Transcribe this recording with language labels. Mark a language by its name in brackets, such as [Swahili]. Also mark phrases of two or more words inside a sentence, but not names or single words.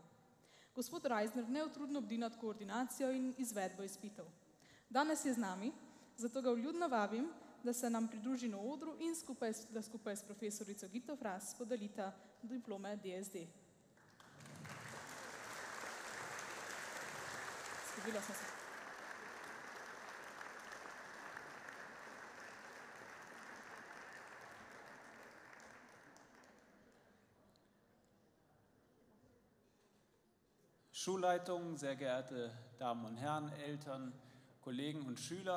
[Slovenian] Gospod Reisner neutrudno bdi nad koordinacijo in izvedbo izpitov. Danes je z nami, zato ga vljudno vabim, da se nam pridruži na odru in da skupaj s profesorico Gito Fras podelita diplome DSD. Zgodila sem se. [German] Schulleitung, sehr geehrte Damen und Herren, Eltern, Kollegen und Schüler.